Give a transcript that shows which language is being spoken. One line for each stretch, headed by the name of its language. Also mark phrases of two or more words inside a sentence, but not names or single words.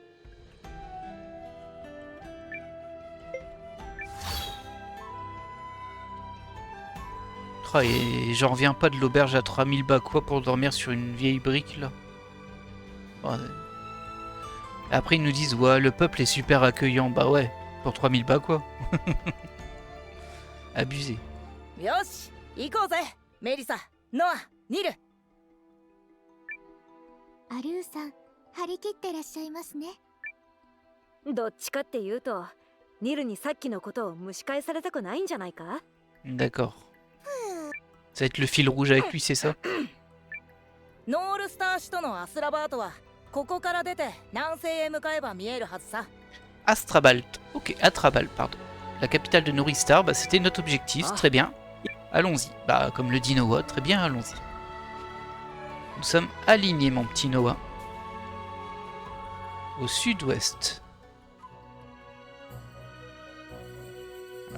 French: Oh, et j'en reviens pas de l'auberge à 3000 bas quoi pour dormir sur une vieille brique là. Oh, après ils nous disent ouais le peuple est super accueillant. Bah ouais, pour 3000 bas quoi. Abusé.
Japanese: よし、行こうぜ、メリサ、ノア、ニル。アルーさん、張り切ってらっしゃいますね。どっちかっていうと、ニルにさっきのことを蒸し返されたくないんじゃないか？
French: D'accord. Ça va être le fil rouge avec lui, c'est ça?
Japanese: ノールスター首都のアスラバートはここから出て南西へ向かえば見えるはずさ。
French: Astrabalt. Ok, Astrabal, pardon. La capitale de Noristar, bah, c'était notre objectif, très bien. Allons-y. Bah, comme le dit Noah, très bien, allons-y. Nous sommes alignés, mon petit Noah. Au sud-ouest.